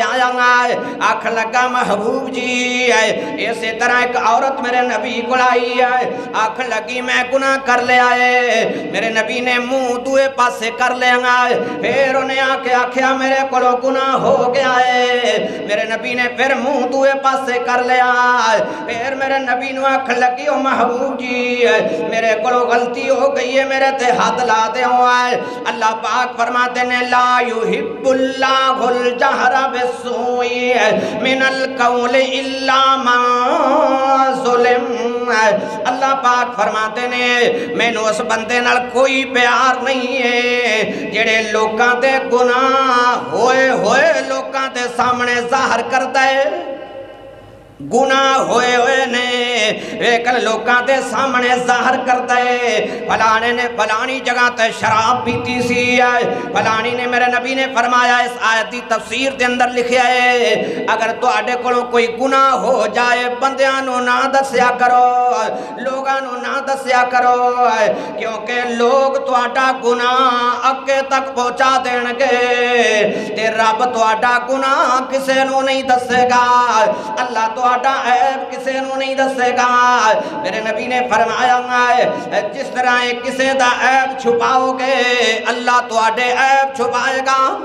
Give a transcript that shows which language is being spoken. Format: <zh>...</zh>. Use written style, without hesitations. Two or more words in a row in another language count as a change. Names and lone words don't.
<pa>آیا آئے آکھ لگا محبوب جی اسی طرح ایک عورت میرے نبی کو آئی آئے آکھ لگی میں گناہ کر لیا آئے میرے نبی نے منہ دوئے پاسے کر لیا آئے پھر انہیں آکے آکھیا میرے کلو گناہ ہو گیا ہے میرے نبی نے پھر منہ دوئے پاسے کر لیا آئے پھر میرے نبی نے آکھ لگی او محبوب جی میرے کلو غلطی ہو گئی ہے میرے تے ہاتھ لا دے ہوئے اللہ پاک فرماتے نے</pa> <ar>لا یحب اللہ الجہر بالسوء من القول الا من ظلم</ar> <pa>اللہ پاک فرماتے نے میں نو اس بندے نال کوئی پیار نہیں ہے جڑے لوکاں دے گناہ ہوئے ہوئے لوکاں دے سامنے ظاہر کرتا ہے گناہ ہوئے ہوئے نے لیکن لوکاں دے سامنے ظاہر کرتا ہے فلانے نے فلانی جگہ تے شراب پیتی سی ہے فلانی نے میرے نبی نے فرمایا اس آیت دی تفسیر دے اندر لکھیا ہے اگر تو آڈے کولوں کوئی گناہ ہو جائے بندیاں نہ دسیا کرو لوگاں نہ دسیا کرو کیونکہ لوگ تو آڈا گناہ اگے تک پہنچا دین گے تے رب تو آڈا گناہ کسے نو نہیں دسے گا اللہ تو آڈا عیب کسے نو نہیں دسے گا میرے نبی نے فرمایا ہے جس طرح کسے دا عیب چھپاؤ گے اللہ تو آڈے عیب چھپائے گا</pa>